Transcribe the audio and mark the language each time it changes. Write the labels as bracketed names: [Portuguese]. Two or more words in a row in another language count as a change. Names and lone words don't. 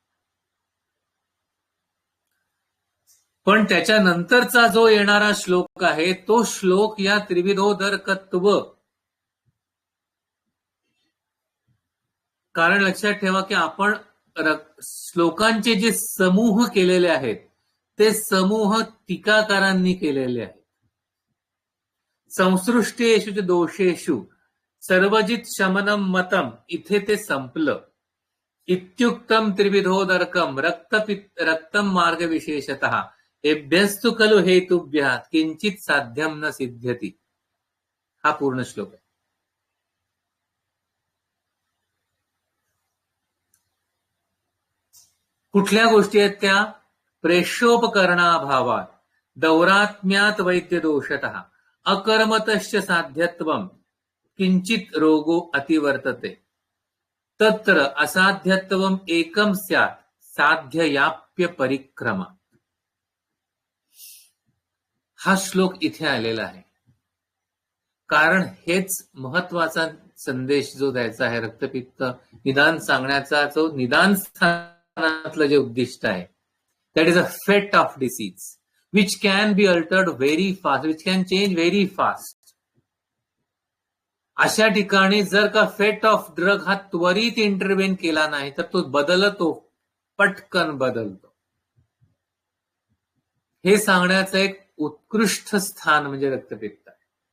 [Marathi] पण त्याच्यानंतरचा जो येणारा श्लोक आहे तो श्लोक या त्रिविधोदरकत्व, कारण लक्षात ठेवा की आपण श्लोकांचे जे समूह केलेले आहेत ते समूह टीकाकारांनी केलेले आहेत. [Sanskrit] संसृष्टेषु च दोषेषु सर्वजित शमनम मतम, [Marathi] इथे ते संपलं. [Sanskrit] इत्युक्तम त्रिविधोदरकम रक्तम मार्ग विशेषतः एभ्यस्तु खलु हेतुभ्यः किंचित साध्यम न सिद्ध्यति, [Marathi] हा पूर्ण श्लोक आहे. कुठल्या गोष्टी आहेत त्या? [Sanskrit] प्रेष्योपकरणाभावात, दौरात्म्यात वैद्यदोषतः, अकर्मतश्च साध्यत्वम, किंचित रोगो अतिवर्तते, तत्र असाध्यत्वम एकम स्यात्, साध्ययाप्य परिक्रमा. [Marathi] हा श्लोक इथे आलेला आहे कारण हेच महत्वाचा संदेश जो द्यायचा आहे, रक्तपित्त निदान सांगण्याचा जो निदान स्थानातलं जे उद्दिष्ट आहे, [English] That is a fate of disease which can be altered very fast, which can change very fast. [Marathi] अशा ठिकाणी जर का [English] fate of drug [Marathi] हा त्वरित इंटरव्हेन केला नाही तर तो बदलतो, पटकन बदलतो. हे सांगण्याचं एक उत्कृष्ट स्थान म्हणजे रक्तपित्त आहे.